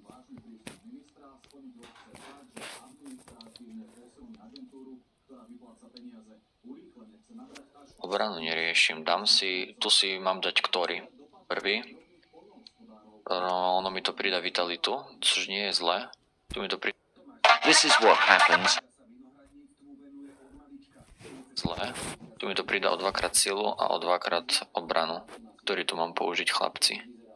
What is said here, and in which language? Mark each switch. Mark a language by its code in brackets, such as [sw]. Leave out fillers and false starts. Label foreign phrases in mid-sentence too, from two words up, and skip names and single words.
[sk] Obranu neriešim. Dám si, tu si mám dať ktorý? Prvý. No, ono mi to pridá vitalitu, což nie je zlé. Tu mi to pridá. [en] This is what happens. [sk] Zlé. Tu mi to pridá o 2x silu a o 2x obranu, ktorý tu mám použiť, chlapci.